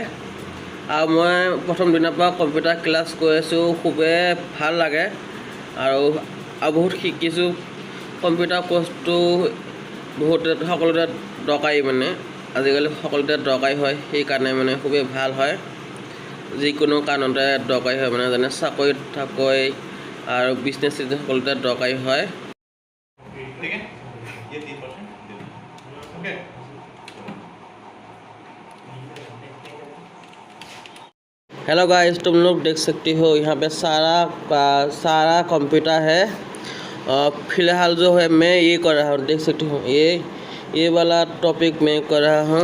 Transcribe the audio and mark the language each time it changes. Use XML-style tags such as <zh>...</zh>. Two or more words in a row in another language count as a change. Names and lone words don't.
<as>আৰু মই প্ৰথম দিনৰ পৰা</as> <en>computer class</en> <as>কৰি আছোঁ, খুবেই ভাল লাগে আৰু বহুত শিকিছোঁ।</as> <en>computer course</en> <as>সকলোতে দৰকাৰী, মানে আজিকালি সকলোতে দৰকাৰী হয়। সেইকাৰণে মানে খুবেই ভাল হয়। যিকোনো কাৰণতে দৰকাৰী হয়, মানে যেনে চাকৰি আৰু বিজনেছ সকলোতে দৰকাৰী হয়।</as> <en>hello guys,</en> <hi>तुम लोग देख सकते हो यहाँ पे सारा कंप्यूटर है। फिलहाल जो है मैं ये कर रहा हूँ, देख सकते हो ये वाला टॉपिक मैं कर रहा हूँ।</hi>